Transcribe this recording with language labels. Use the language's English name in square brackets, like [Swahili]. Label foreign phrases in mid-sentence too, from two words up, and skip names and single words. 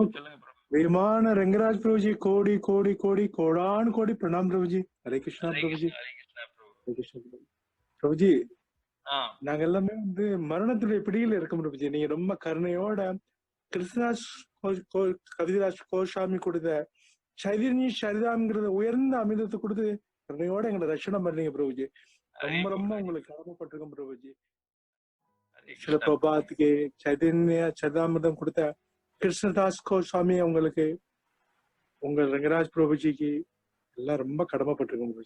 [Hindi] विमान रंगराज प्रभु जी कोड़ी कोड़ी कोड़ी कोड़ान कोड़ी प्रणाम प्रभु जी. हरे कृष्णा प्रभु जी. हरे कृष्णा प्रभु. हरे कृष्णा प्रभु जी. [Tamil] நாங்க எல்லாமே வந்து மரணத்துடைய பிடியில இருக்கோம் பிரபுஜி. நீங்க ரொம்ப கருணையோட கிருஷ்ணதாஸ் கவிராஜ் கோசாமி கொடுத்த சைதன்ய சரிதாம்ங்கிறத உயர்ந்த அமிர்தத்தை கொடுத்து கருணையோட எங்களை ரட்சணம் பண்ணீங்க பிரபுஜி. ரொம்ப ரொம்ப உங்களுக்கு கடமைப்பட்டிருக்கோம் பிரபுஜி. சில பிரபாத்துக்கு சைதன்ய சரிதாமிர்தம் கொடுத்த கிருஷ்ணதாஸ் கோசாமி அவங்களுக்கு, உங்க ரங்கராஜ் பிரபுஜிக்கு எல்லாம் ரொம்ப கடமைப்பட்டிருக்கோம் பிரபுஜி.